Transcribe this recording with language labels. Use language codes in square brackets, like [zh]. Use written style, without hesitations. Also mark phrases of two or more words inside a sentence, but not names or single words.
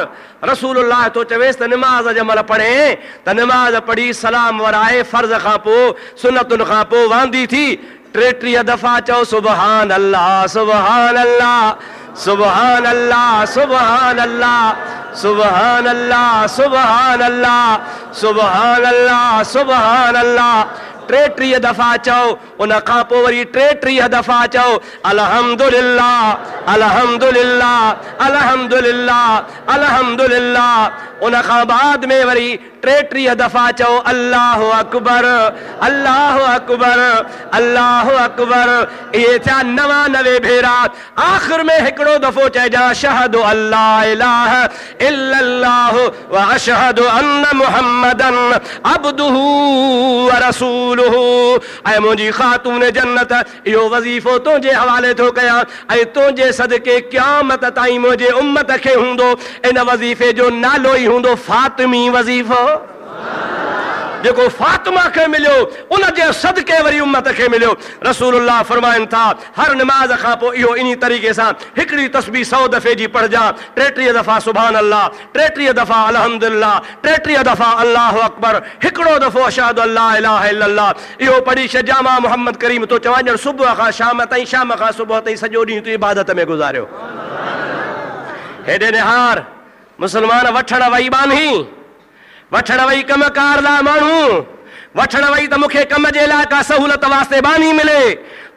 [sd] रसूलुल्लाह तो चवेसि त निमाज़ जमल पढ़े त निमाज़ पढ़ी सलाम वराए, फर्ज़ खां पोइ सुनतुनि खां पोइ वांदी थी 33 दफ़ा चओ [ar] سبحان الله سبحان الله سبحان الله سبحان الله سبحان الله سبحان الله سبحان الله سبحان الله. [sd] 33 दफ़ा चओ, उन खां पोइ वरी 33 दफ़ा चओ [ar] الحمدلله الحمدلله الحمدلله الحمدلله. [sd] उन खां बाद में वरी 33 दफ़ा चओ [ar] الله أكبر الله أكبر الله أكبر. [sd] इहे थिया 99 भेरा। आख़िर में हिकिड़ो दफ़ो चइजां [ar] أشهد ألا إله إلا الله و أشهد أن محمدا عبده و رسوله. [sd] ऐं मुंहिंजी ख़ातून जन्नत इहो वज़ीफ़ो तुंहिंजे हवाले थो कयां, ऐं तुंहिंजे सदके क़यामत ताईं मुंहिंजे उम्मत खे हूंदो इन वज़ीफ़े जो नालो ई हूंदो फातिमी वज़ीफ़ो। जेको फातिमा खे मिलियो उन जे सदके वरी उम्मत खे मिलियो। रसूलुल्लाह फरमाइनि था हर नमाज खां पोइ इहो इन तरीक़े सां हिकिड़ी तस्बीह 100 दफ़े जी पढ़जां। 33 दफ़ा [ar] سبحان الله, [sd] 33 दफ़ा अल्हम्दुलिल्लाह, 33 दफ़ा [ar] الله أكبر, [sd] हिकिड़ो दफ़ो [ar] أشهد ألا إله إلا الله. [sd] इहो पढ़ी छॾिजां। मां मुहम्मद करीम तो चवां ॼण सुबुह खां शाम ताईं, शाम खां सुबुह ताईं सॼो ॾींहुं तूं इबादत में गुज़ारियो। हेॾे निहार मुसलमान वठण वई बानी, वठण वई कमकार लाइ माण्हू, वठण वई त मूंखे कम जे लाइ का सहूलत वास्ते बानी मिले।